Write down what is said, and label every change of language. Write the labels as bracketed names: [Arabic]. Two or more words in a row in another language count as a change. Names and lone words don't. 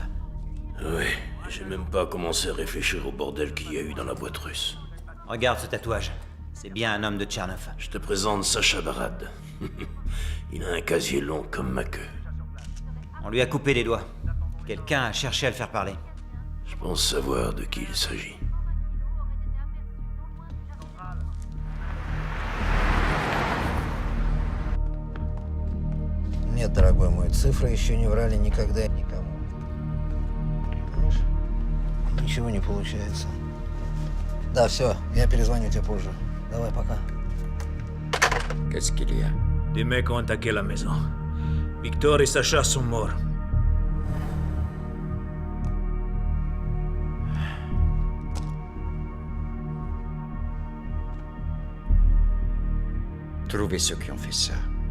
[French] Oui, j'ai même pas commencé à réfléchir au bordel qu'il y a eu dans la boîte russe. Regarde ce tatouage. C'est bien un homme de Tchernov. Je te présente Sacha Barad. Il a un casier long comme ma queue. On lui a coupé les doigts. Quelqu'un a cherché à le faire parler. Je pense savoir de qui il s'agit. [Russian] Нет, дорогой мой, цифры еще не врали никогда и никому. Понимаешь? Ничего не получается. Да, все, я перезвоню тебе позже. Давай, пока. [French] Qu'est-ce qu'il y a? Des mecs ont attaqué la maison. Victor et Sacha sont morts. Trouvez ceux qui ont fait ça.